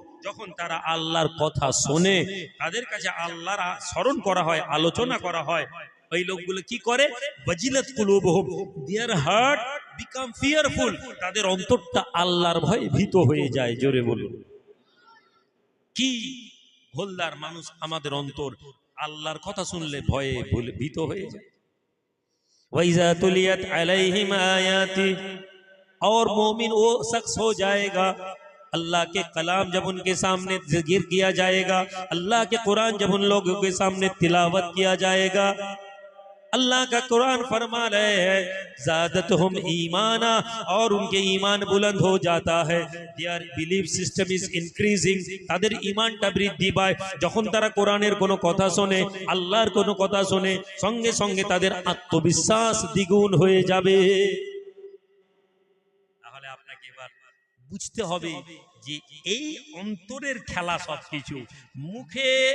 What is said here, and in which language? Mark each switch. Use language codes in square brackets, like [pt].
[bn] যখন তারা আল্লাহর কথা শোনে, তাদের কাছে আল্লাহর স্মরণ করা হয়, আলোচনা করা হয়, ওই লোকগুলো কি করে? [ar] ওয়াজিলাত কুলুবুহুম, [en] their heart become fearful, [bn] তাদের অন্তরটা আল্লাহর ভয়ে ভীত হয়ে যায়। জোরে বলুন। কি গোলদার মানুষ আমাদের অন্তর আল্লাহর কথা শুনলে ভয়ে ভীত হয়ে যায়। [ar] वैज़ा तुलियत अलैहिम आयाती, [hi] और मोमिन वो शख्स हो जाएगा, अल्लाह के कलाम जब उनके सामने ज़िक्र किया जाएगा, अल्लाह के कुरान जब उन लोगों के सामने तिलावत किया जाएगा, अल्लाह का कुरान फरमा रहे हैं [ar] ज़ादतहुम ईमाना, [hi] और उनके ईमान बुलंद हो जाता है। [en] their belief system is increasing, [bn] তাদের ঈমানটা বৃদ্ধি পায় যখন তারা কোরআনের কোনো কথা শোনে, আল্লাহর কোনো কথা শোনে, সঙ্গে সঙ্গে তাদের আত্মবিশ্বাস দ্বিগুণ হয়ে যাবে। তাহলে আপনাকে এবার বুঝতে হবে যে এই অন্তরের খেলা সবকিছু। মুখে